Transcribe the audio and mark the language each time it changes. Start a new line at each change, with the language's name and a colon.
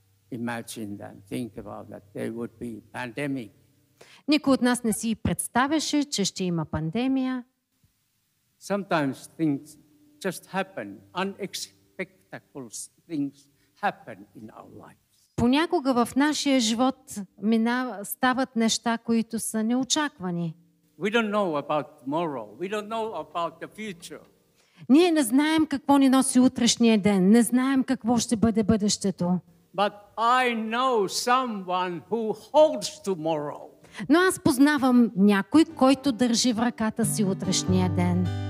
English: imagine and think about that there would be pandemic.
Bulgarian: Никой от нас не си представяше, че ще има пандемия.
English: Sometimes things just happen, unexpected things happen in our lives.
Bulgarian: Понякога в нашия живот стават неща, които са неочаквани.
English: We don't know about tomorrow. We don't know about the future.
Bulgarian: Ние не знаем какво ни носи утрешния ден, не знаем какво ще бъде бъдещето.
English: But I know someone who holds tomorrow.
Bulgarian: Но аз познавам някой, който държи в ръката си утрешния ден.